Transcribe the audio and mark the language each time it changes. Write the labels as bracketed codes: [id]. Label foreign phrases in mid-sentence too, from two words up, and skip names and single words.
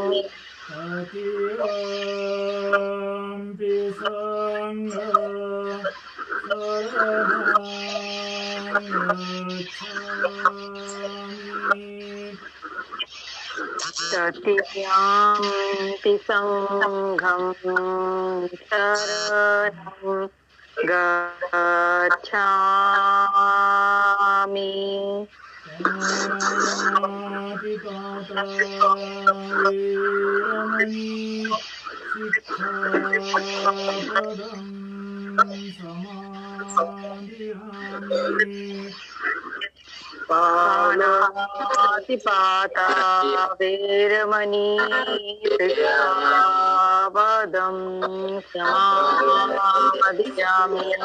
[pi] तृतीयंपि संघं शरणं गच्छामि। तृतीयंपि संघं शरणं गच्छामि पाणातिपाता वेरमणि सिक्खापदं समादियामि पाणातिपाता वेरमणि सिक्खापदं समादियामि